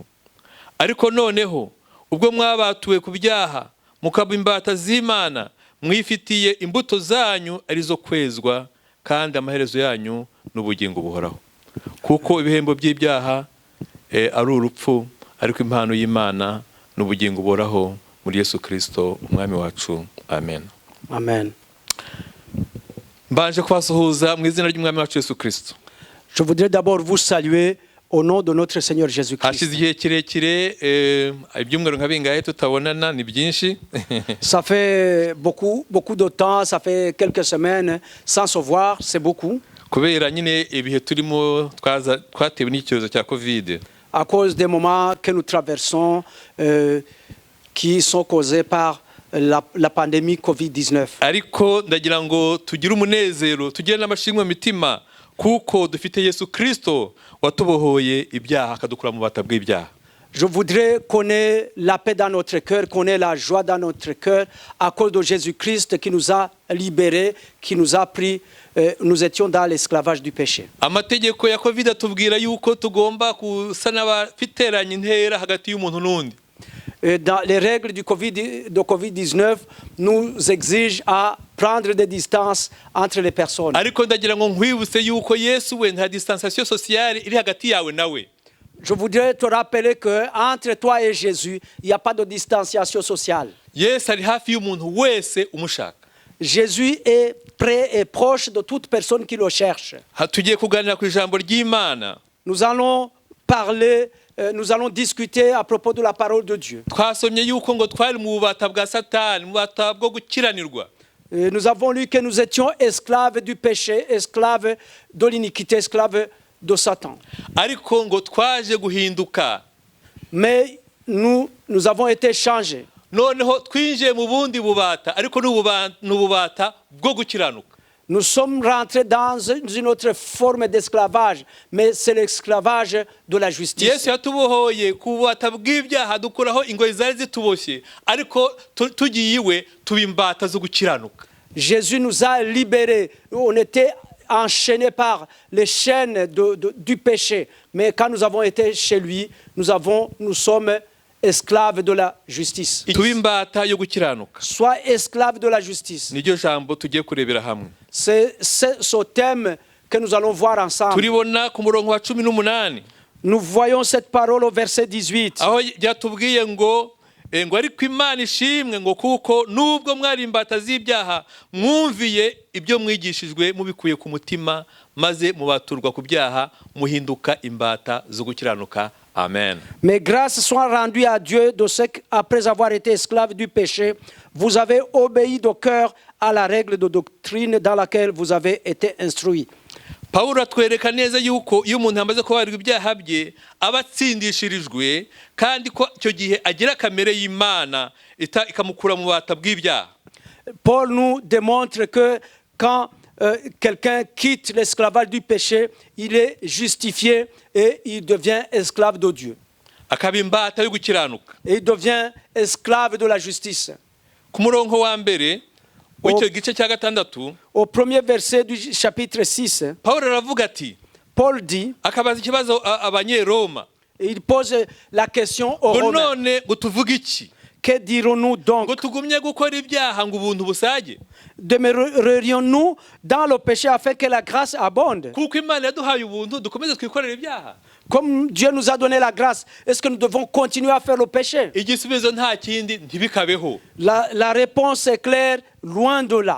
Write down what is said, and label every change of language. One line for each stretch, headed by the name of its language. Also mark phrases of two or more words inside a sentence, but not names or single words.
Kinyarwanda: Ariko noneho ubwo mwabatuwe ku byaha mukaba imbata z'Imana, mwifitiye imbuto zanyu arizo kwezwa, kandi amaherezo yanyu n'ubugingo buhoraho. Kuko ibihembo by'ibyaha ari urupfu, ariko impano y'Imana n'ubugingo buhoraho muri Yesu Kristo umwami wacu. Amen. Amen. Mbanje kubasuhuza mu izina ry'umwami wacu Yesu Kristo.
French: Je voudrais d'abord vous saluer au nom de notre Seigneur Jésus-Christ.
Kinyarwanda: Hashize igihe kirekire ibyumweru nka bingahe tutabonana, ni byinshi.
French: Ça fait beaucoup de temps, ça fait quelques semaines sans se voir, c'est beaucoup.
Kinyarwanda: Kubera nyine ibihe turimo twatewe n'icyorezo cya Covid.
French: À cause des moments que nous traversons qui sont causés par la pandémie Covid-19.
Kinyarwanda: Ariko ndagira ngo tugire umunezero, tugire n'amashimwe mu mitima, kuko dufite Yesu Kristo watubohoye ibyaha akadukura mu bata bw'ibyaha.
French: Je voudrais qu'on ait la paix dans notre cœur, qu'on ait la joie dans notre cœur à cause de Jésus-Christ qui nous a libérés, qui nous a pris, nous étions dans l'esclavage du péché.
Kinyarwanda: Amategeko ya Covid atubwira yuko tugomba kusa n'abafiteranye intera hagati y'umuntu n'undi.
French: Dans les règles de Covid-19 nous exigent à prendre des distances entre les personnes.
Kinyarwanda: Ariko ndagira ngo nkwibutse yuko Yesu we nta
French: distanciation sociale
Kinyarwanda: iri hagati yawe nawe.
French: Je voudrais te rappeler que entre toi et Jésus, il n'y a pas de distanciation sociale.
Kinyarwanda: Yesu ari hafi y'umuntu wese umushaka.
French: Jésus est près et proche de toute personne qui le cherche.
Kinyarwanda: Tugiye kuganira ku ijambo ry'Imana.
French: Nous allons parler, nous allons discuter à propos de la parole de Dieu.
Kinyarwanda: Twasomye yuko ngo twari mu bubata bwa Satani, mu bubata bwo gukiranirwa.
French: Nous avons lu que nous étions esclaves du péché, esclaves de l'iniquité, esclaves de Satan.
Kinyarwanda: Ariko ngo twaje guhinduka.
French: Mais nous avons été changés.
Kinyarwanda: Noneho twinjiye mu bundi bubata, ariko n'ububata bwo gukiranuka.
French: Nous sommes rentrés dans une autre forme d'esclavage, mais c'est l'esclavage de la justice.
Kinyarwanda: Yesu yatubohoye ku bubata bw'ibyaha dukuraho ingoyi zari zituboshye, ariko tugiye iwe tuba imbata zo gukiranuka.
French: Jésus nous a libérés. On était enchaînés par les chaînes du péché, mais quand nous avons été chez lui, nous sommes esclaves de la justice.
Kinyarwanda: Tuba imbata yo gukiranuka.
French: Sois esclave de la justice.
Kinyarwanda: Niryo jambo tugiye kurebera hamwe.
French: C'est ce thème que nous allons voir ensemble.
Kinyarwanda: Turibona ku murongo wa 18.
French: Nous voyons cette parole au verset 18.
Kinyarwanda: Aho yatubwiye ngo ngo ariko Imana ishimwe ngo kuko nubwo mwari imbata z'ibyaha mwumviye ibyo mwigishijwe mubikuye ku mutima maze mubaturwa ku byaha muhinduka imbata zo gukiranuka. Amen.
French: Mais grâce soit rendue à Dieu de ce qu'après avoir été esclave du péché, vous avez obéi de cœur à la règle de doctrine dans laquelle vous avez été instruits.
Kinyarwanda: Pawulo atwereka neza yuko iyo umuntu yamaze kubarirwa ibyaha bye aba atsindishirijwe, kandi ko icyo gihe agira kamere y'Imana ikamukura mu bubata bw'ibyaha.
French: Paul nous démontre que quand quelqu'un quitte l'esclavage du péché, il est justifié et il devient esclave de Dieu.
Kinyarwanda: Akaba imbata yo gukiranuka.
French: Et il devient esclave de la justice.
Kinyarwanda: Ku murongo wa mbere w'icyo gice cya gatandatu,
French: au premier verset du chapitre 6,
Kinyarwanda: Pawulo aravuga ati,
French: Paul dit,
Kinyarwanda: akabaza ikibazo Abanyeroma,
French: il pose la question aux
Kinyarwanda: ngo
French: Romains.
Kinyarwanda: none ngo tuvuge iki?
French: Que dirons-nous donc?
Kinyarwanda: Ngo tugumye gukora ibyaha ngo ubuntu busage?
French: Demeurerions-nous dans le péché afin que la grâce abonde?
Kinyarwanda: Kuko Imana yaduhaye ubuntu dukomeze twikorera ibyaha.
French: Comme Dieu nous a donné la grâce, est-ce que nous devons continuer à faire le péché?
Kinyarwanda: Igisubizo nta kindi, ntibikabeho.
French: La réponse est claire, loin de là.